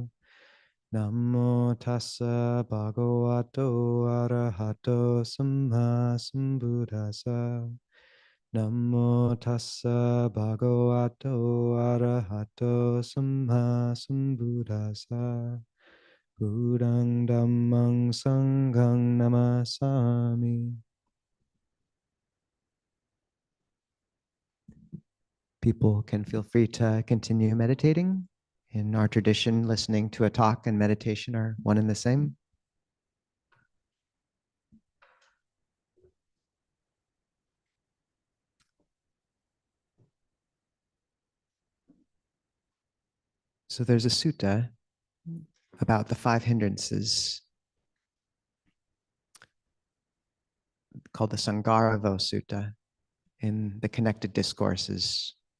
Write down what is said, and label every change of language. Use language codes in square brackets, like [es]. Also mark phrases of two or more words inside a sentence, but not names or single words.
[pi] Namo tassa bhagavato arahato samma sambuddhassa. Namo tassa bhagavato arahato samma sambuddhassa. Buddhang dhammang sanghang namasami. [en] People can feel free to continue meditating. In our tradition, listening to a talk and meditation are one and the same. So there's a sutta about the 5 hindrances called the Sangaravo Sutta in the Connected Discourses.